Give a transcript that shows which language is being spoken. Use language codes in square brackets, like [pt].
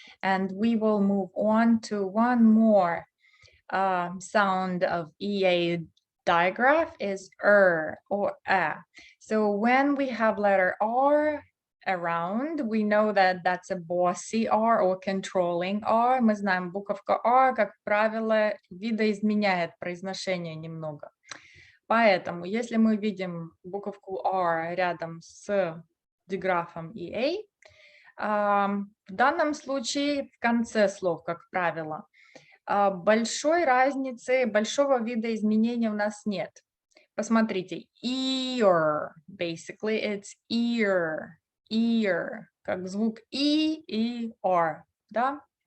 [en] And we will move on to one more sound of EA digraph is or a. So when we have letter R around, we know that that's a bossy R or controlling R. [ru] Мы знаем, буковка R, как правило, видоизменяет произношение немного. Поэтому, если мы видим буковку R рядом с диграфом EA, в данном случае в конце слов, как правило, большой разницы, большого видоизменения у нас нет. Посмотрите, ear, [en] basically it's ear, ear, [ru] как звук и R, да?